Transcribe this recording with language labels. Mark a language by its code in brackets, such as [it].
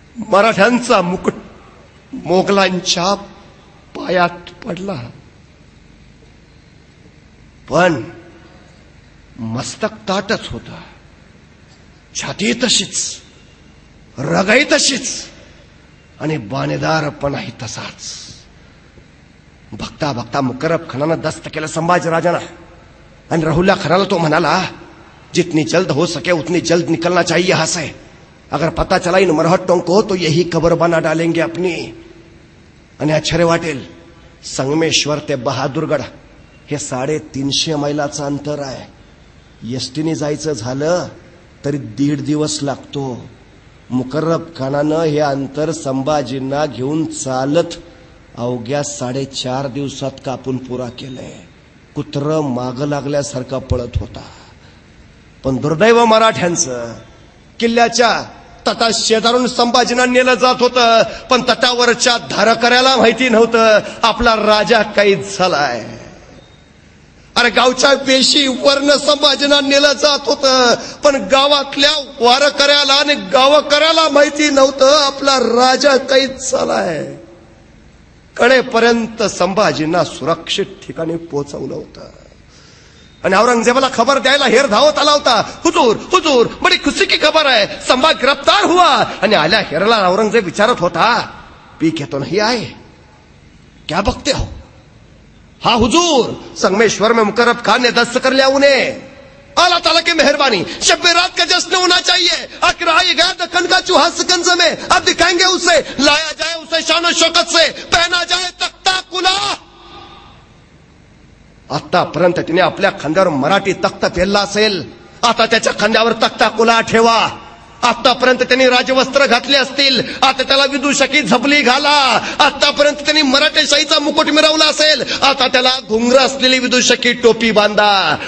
[mr] मराठ्यांचा मुकुट मोगलांच्या पायात पडला, पण मस्तक ताटच होता, छाती तशीच, रगाई तशीच आणि बाणेदारपणाही तसाच. बघता बघता मुकर्रब खानानं दस्त केलं संभाजीराजांना आणि राहुल्ला खानाला तो म्हणाला, [hi] जितनी जल्द हो सके उतनी जल्द निकलना चाहिए यहां से. अगर पता चला इन मरहट्टों को तो यही कब्र बना डालेंगे अपनी. [mr] आणि आश्चर्य वाटेल, संगमेश्वर ते बहादूरगड हे 350 मैलाचं अंतर आहे. एसटीने जायचं झालं तरी 1.5 दिवस लागतो. मुकर्रब खानानं हे अंतर संभाजींना घेऊन चालत अवघ्या 4.5 दिवसात कापून पुरा केलंय. कुत्र माग लागल्यासारखा पळत होता. पण दुर्दैव मराठ्यांचं, किल्ल्याच्या तटा शेजारून संभाजींना नेलं जात होतं, पण तटावरच्या धारकऱ्याला माहिती नव्हतं आपला राजा कैद झालाय. अरे गावच्या वेशी वर्ण संभाजींना नेलं जात होतं, पण गावातल्या वारकऱ्याला आणि गावकऱ्याला माहिती नव्हतं आपला राजा कैद झालाय. कडेपर्यंत संभाजींना सुरक्षित ठिकाणी पोहोचवलं होतं आणि औरंगजेबाला खबर द्यायला हेर धावत आला होता. [hi] हुजूर हुजूर बडी खुशी की खबर है, संभा गिरफ्तार हुआ. [mr] आणि आल्या हेरला औरंगजेब विचारत होता, [hi] पी के तो नहीं आए, क्या बकते हो? हाँ हुजूर, संगमेश्वर में मुकर्रब खान ने दस्त कर लिया उन्हें. अल्लाह ताला की मेहरबानी, शब रात का जश्न होना चाहिए. आखिर आई गया दक्कन का चूहा सिकंज में, अब दिखाएंगे उसे, लाया जाए उसे शान शौकत से, पहना जाए तख्ता कुला. [mr] आतापर्यंत तिने आपल्या खांद्यावर मराठी तख्त पेरला असेल, आता त्याच्या खांद्यावर तख्ता कुला ठेवा. आतापर्यंत त्यांनी राजवस्त्र घातले असतील, आता त्याला विदूषकी झपली घाला. आतापर्यंत त्यांनी मराठेशाहीचा मुकुट मिरवला असेल, आता त्याला घुंगर असलेली विदूषकी टोपी बांधा.